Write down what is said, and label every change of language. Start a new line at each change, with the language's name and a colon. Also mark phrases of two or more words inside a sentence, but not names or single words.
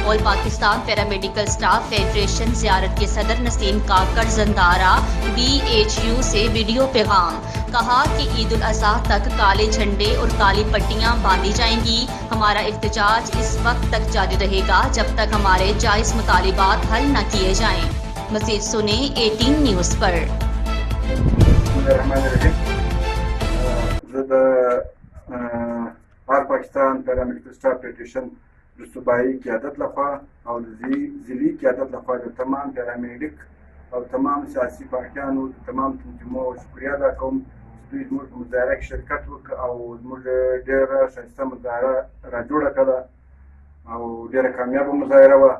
Urdu: آل پاکستان پیرامیڈیکل اسٹاف فیڈریشن زیارت کے صدر نسیم کاکڑ جندارہ BHU سے ویڈیو پیغام کہا کہ عید الاضحیٰ تک کالے جھنڈے اور کالی پٹیاں باندھی جائیں گی. ہمارا احتجاج اس وقت تک جاری رہے گا جب تک ہمارے جائز مطالبات حل نہ کیے جائیں. مزید سنے 18 نیوز پر.
Pashto: زه د آل پاکستان پیرامیډیکل سټاف فیډریشن د صوبایي قیادت لخوا او د ضلعي قیادت لخوا د تمام پیرامیډیک او تمام سیاسي پارټیانو د تمام تنظیمونو شکریه ادا کوم چې دوی زموږ په مظاهره کې شرکت وکړ او زموږ ډېره ښایسته مظاهره راجوړه کړه او ډېره کامیابه مظاهره وه.